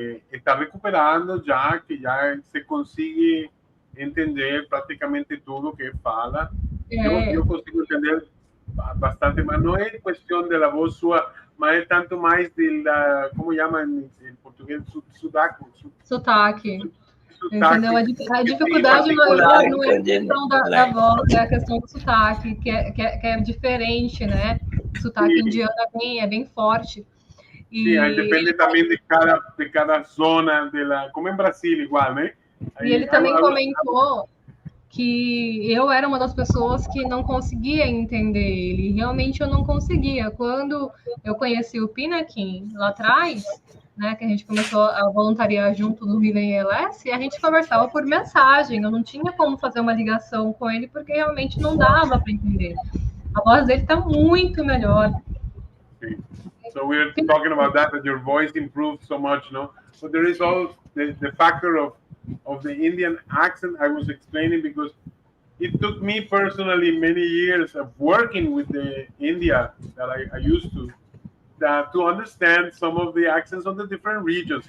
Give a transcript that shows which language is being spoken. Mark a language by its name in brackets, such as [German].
[Spanish] Está recuperando ya, que ya se consigue entender prácticamente todo lo que fala. Yo consigo entender bastante más. No es cuestión de la voz suya, mas es tanto más de la, ¿cómo llaman en portugués? [Portuguese] Sotaque. Entendeu? A dificuldade maior não é a questão da voz, é a questão do sotaque, que é diferente, né? O sotaque indiano é bem forte. E depende também de cada zona, como em Brasil, igual, né? E ele também comentou que eu era uma das pessoas que não conseguia entender ele. Realmente eu não conseguia. Quando eu conheci o Pinakin lá atrás, né, que a gente começou a voluntariar junto no Vivem ELS, e a gente conversava por mensagem. Eu não tinha como fazer uma ligação com ele, porque realmente não dava para entender. A voz dele está muito melhor. Sim. [English] So we're talking about that your voice improved so much, no? But there is also the factor of the Indian accent I was explaining, because it took me personally many years of working with the India that I used to understand some of the accents of the different regions.